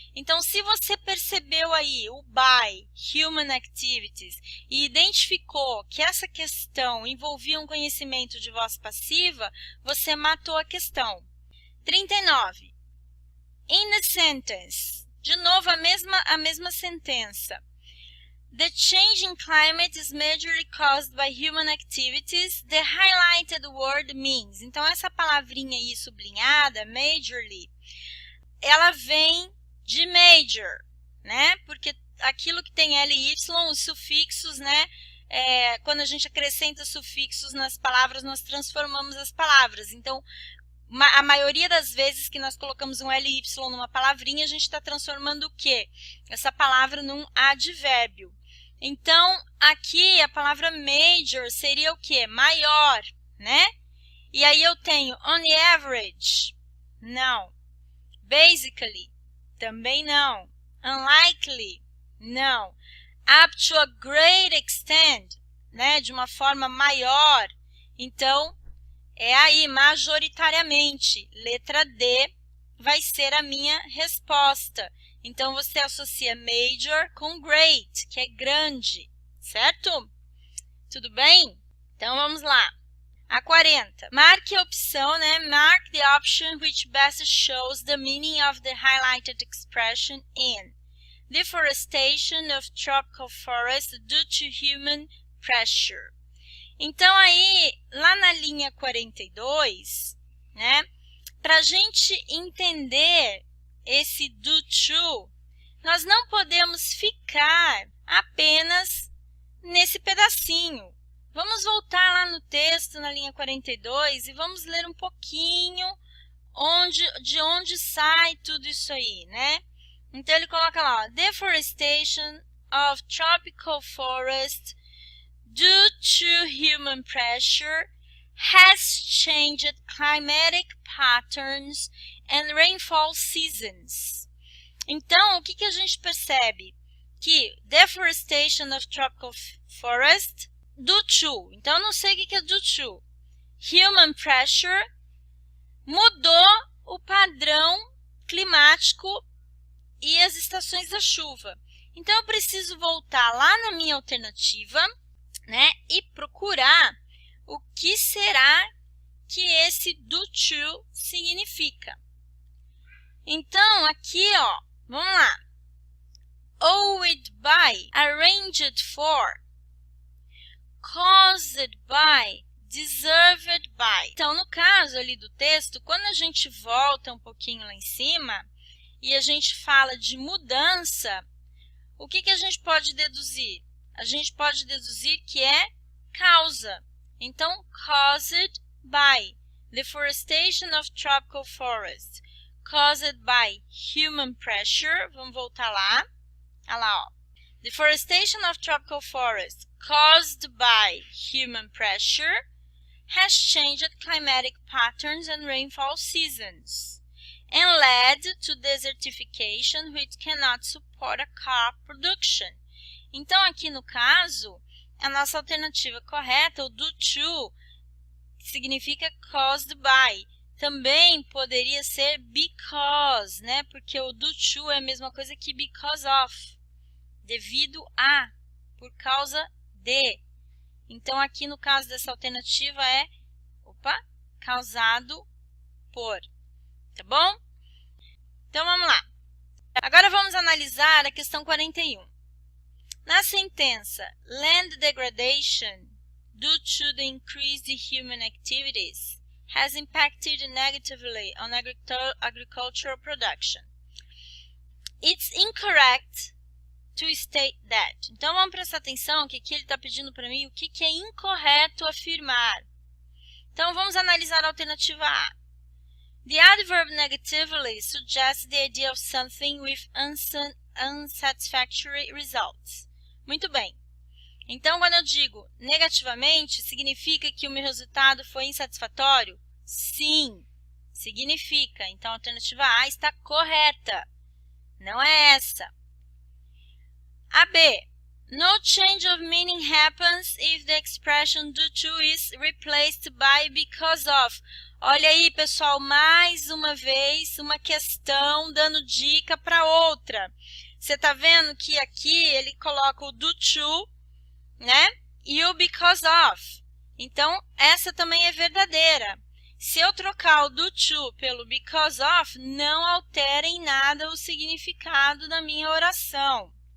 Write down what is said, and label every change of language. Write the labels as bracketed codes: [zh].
[pt] Então, se você percebeu aí o [en] by, human activities, [pt] e identificou que essa questão envolvia um conhecimento de voz passiva, você matou a questão. 39. [en] In the sentence. [pt] De novo, a mesma sentença. [en] The change in climate is majorly caused by human activities. The highlighted word means. [pt] Então, essa palavrinha aí sublinhada, majorly, ela vem de major, né? Porque aquilo que tem LY, os sufixos, né? Quando a gente acrescenta sufixos nas palavras, nós transformamos as palavras. Então, a maioria das vezes que nós colocamos um LY numa palavrinha, a gente está transformando o quê? Essa palavra num advérbio. Então, aqui a palavra major seria o quê? Maior, né? E aí eu tenho [en] on average, [pt] não. [en] Basically, [pt] também não. [en] Unlikely, [pt] não. [en] Up to a great extent, [pt] né? De uma forma maior. Então, é aí, majoritariamente. Letra D vai ser a minha resposta. Então, você associa major com great, que é grande, certo? Tudo bem? Então, vamos lá. A 40. Marque a opção, né? [en] Mark the option which best shows the meaning of the highlighted expression in deforestation of tropical forest due to human pressure. [pt] Então, aí, lá na linha 42, né? Para a gente entender esse do to, nós não podemos ficar apenas nesse pedacinho. Vamos voltar lá no texto, na linha 42, e vamos ler um pouquinho de onde sai tudo isso aí, né? Então, ele coloca lá, ó, [en] deforestation of tropical forest due to human pressure has changed climatic patterns and rainfall seasons. [pt] Então, o que a gente percebe? Que [en] deforestation of tropical forest, due to. [pt] Então, eu não sei o que é due to. [en] Human pressure [pt] mudou o padrão climático e as estações da chuva. Então, eu preciso voltar lá na minha alternativa, né, e procurar o que será que esse do to significa. Então, aqui, ó, vamos lá. [en] Owed by, arranged for, caused by, deserved by. [pt] Então, no caso ali do texto, quando a gente volta um pouquinho lá em cima e a gente fala de mudança, o que a gente pode deduzir? A gente pode deduzir que é causa. Então, [en] caused by deforestation of tropical forest, caused by human pressure. [pt] Vamos voltar lá. Olha lá, ó. [en] Deforestation of tropical forest caused by human pressure has changed climatic patterns and rainfall seasons and led to desertification which cannot support a crop production. [pt] Então, aqui no caso, a nossa alternativa correta, o do to, significa caused by. Também poderia ser because, né? Porque o do to é a mesma coisa que because of. Devido a, por causa de. Então, aqui no caso dessa alternativa é, causado por. Tá bom? Então, vamos lá. Agora, vamos analisar a questão 41. Na sentença, [en] land degradation due to the increased human activities has impacted negatively on agricultural production. It's incorrect to state that. [pt] Então, vamos prestar atenção que aqui ele está pedindo para mim o que é incorreto afirmar. Então, vamos analisar a alternativa A. [en] The adverb negatively suggests the idea of something with unsatisfactory results. [pt] Muito bem. Então, quando eu digo negativamente, significa que o meu resultado foi insatisfatório? Sim, significa. Então, a alternativa A está correta. Não é essa. A B. [en] No change of meaning happens if the expression due to is replaced by because of. [pt] Olha aí, pessoal, mais uma vez uma questão dando dica para outra. Você está vendo que aqui ele coloca o due to, né? E o because of. Então, essa também é verdadeira. Se eu trocar o do to pelo because of, não altera em nada o significado da minha oração.